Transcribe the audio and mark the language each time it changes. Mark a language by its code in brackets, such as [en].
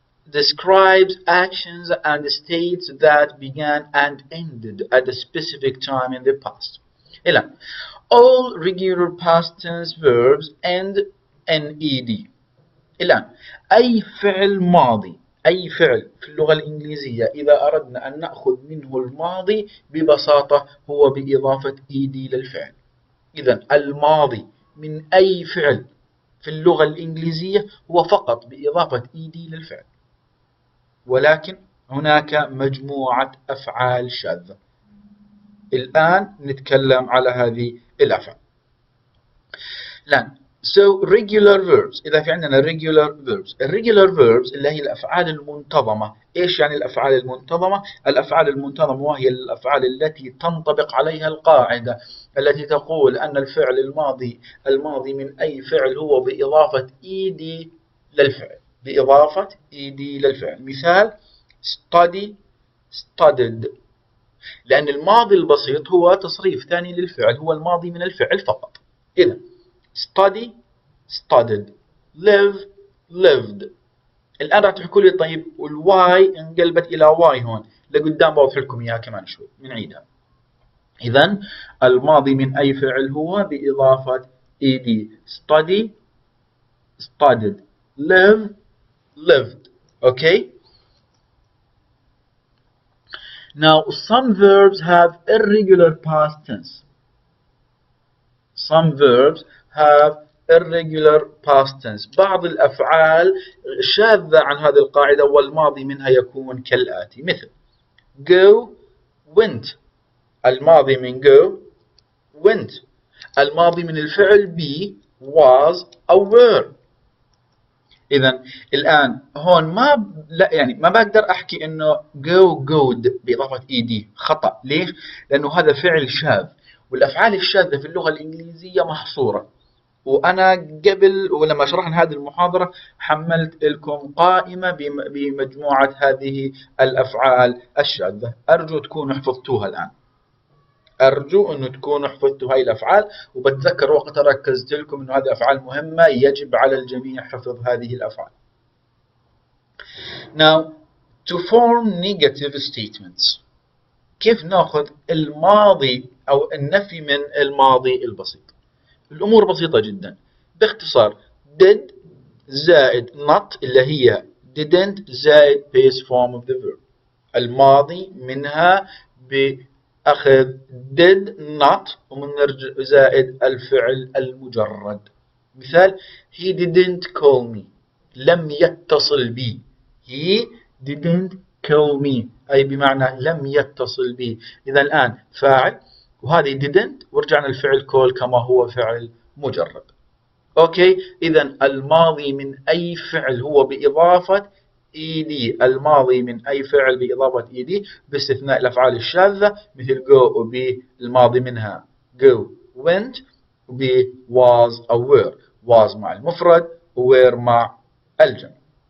[en] describes actions and states that began and ended at a specific time in the past. الآن all regular past tense verbs end in ed. [ar] الآن أي فعل ماضي، أي فعل في اللغة الإنجليزية إذا أردنا أن نأخذ منه الماضي ببساطة هو بإضافة ed للفعل. إذا الماضي من أي فعل في اللغة الإنجليزية هو فقط بإضافة ed للفعل، ولكن هناك مجموعة أفعال شاذة. الآن نتكلم على هذه الأفعال. الآن so regular verbs، إذا في عندنا regular verbs، regular verbs اللي هي الأفعال المنتظمة. إيش يعني الأفعال المنتظمة؟ الأفعال المنتظمة وهي الأفعال التي تنطبق عليها القاعدة التي تقول أن الفعل الماضي من أي فعل هو بإضافة ed للفعل، بإضافة ed للفعل. مثال study studied، لأن الماضي البسيط هو تصريف ثاني للفعل، هو الماضي من الفعل فقط. إذا study studied، live lived. الآن راح تحكوا لي طيب والواي انقلبت إلى واي هون لقدام، بوضح لكم إياها كمان شوي بنعيدها. إذا الماضي من أي فعل هو بإضافة ed، study studied، live lived. [en] Okay. Now some verbs have irregular past tense. Some verbs have irregular past tense. [ar] بعض الأفعال شاذة عن هذه القاعدة والماضي منها يكون كالآتي. مثل go went، الماضي من go went. الماضي من الفعل be was أو were. إذا الآن هون ما بقدر أحكي إنه go good بإضافة ed، خطأ. ليش؟ لأنه هذا فعل شاذ، والأفعال الشاذة في اللغة الإنجليزية محصورة. وأنا قبل ولما شرحنا هذه المحاضرة حملت لكم قائمة بمجموعة هذه الأفعال الشاذة، أرجو تكونوا حفظتوها الآن. أرجو أنه تكونوا حفظتوا هاي الأفعال، وبتذكر وقتها ركزت لكم أنه هذه أفعال مهمة يجب على الجميع حفظ هذه الأفعال. Now to form negative statements، كيف نأخذ الماضي أو النفي من الماضي البسيط؟ الأمور بسيطة جدا. باختصار did زائد not اللي هي didn't زائد base form of the verb. الماضي منها بأخذ did not ومن زائد الفعل المجرد. [en] مثال he didn't call me، لم يتصل بي. [ar] he didn't call me أي بمعنى لم يتصل بي. إذا الآن فاعل وهذه didn't ورجعنا الفعل call كما هو فعل مجرد. أوكي. إذا الماضي من أي فعل هو بإضافة ed، الماضي من أي فعل بإضافة ed باستثناء الأفعال الشاذة مثل go وبي الماضي منها go went، وبي was أو were، was مع المفرد وwere مع الجمع.